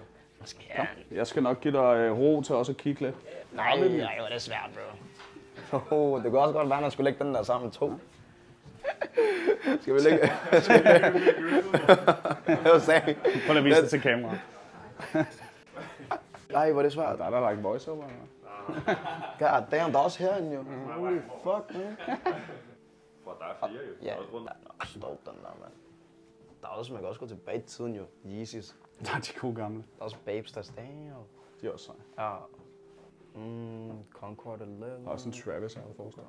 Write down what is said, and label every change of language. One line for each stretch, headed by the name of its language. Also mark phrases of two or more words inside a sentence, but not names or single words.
Danish: Jeg skal nok give dig ro til også at kigge lidt. Nej, det er svært, bro. Det kunne også godt være, at man skulle lægge den der sammen 2. Skal vi lægge? Prøv at vise det til kameraet. Nej, hvor er det svært. Der er der like voiceover.
English: God damn,
Danish: der er også herinde jo.
English: Holy fuck, man.
Danish: For der er 4 jo. Ja, stop den der, mand. Der er også, man kan også gå tilbage i tiden jo. Yeezys. Der er de gode gamle. Der er også Babesters, damn. De er også seje. Ja. Concord 11. Der er også en Travis, jeg har forestillet.